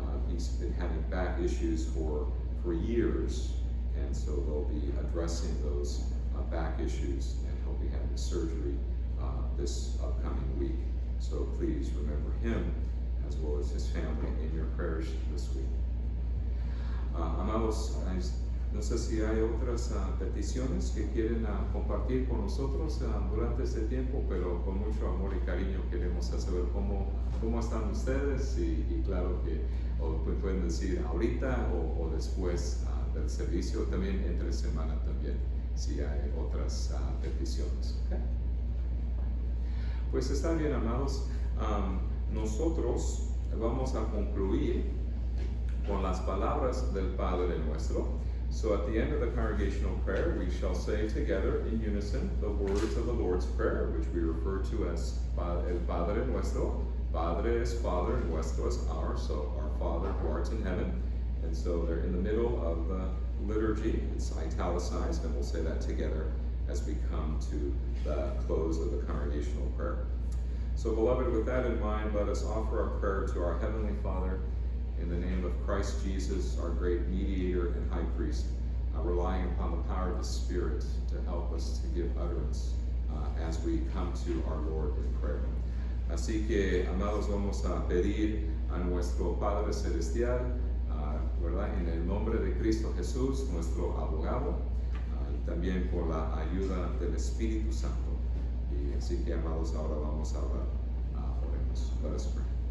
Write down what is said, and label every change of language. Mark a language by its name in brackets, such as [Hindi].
[English] He's been having back issues for years, and so they'll be addressing those back issues, and he'll be having surgery this upcoming week. So please remember him as well as his family in your prayers this week. [Spanish] Amados, no sé si hay otras peticiones que quieren compartir con nosotros durante este tiempo, pero con mucho amor y cariño queremos saber cómo están ustedes, y claro que pueden decir ahorita o después del servicio, también entre semana también, si hay otras peticiones. ¿Okay? Pues está bien, amados. Nosotros vamos a concluir con las palabras del Padre nuestro. [English] So at the end of the congregational prayer, we shall say together in unison the words of the Lord's Prayer, which we refer to as El Padre Nuestro. Padre is Father, and Nuestro is our, so our Father who art in heaven. And so they're in the middle of the liturgy. It's italicized, and we'll say that together as we come to the close of the congregational prayer. So beloved, with that in mind, let us offer our prayer to our Heavenly Father in the name of Christ Jesus, our great mediator and high priest, relying upon the power of the Spirit to help us to give utterance as we come to our Lord in prayer. [Spanish] Así que, amados, vamos a pedir a nuestro Padre Celestial, ¿verdad? En el nombre de Cristo Jesús, nuestro abogado, y también por la ayuda del Espíritu Santo. Y así que, amados, ahora vamos a orar. Oremos. [English] Let us pray.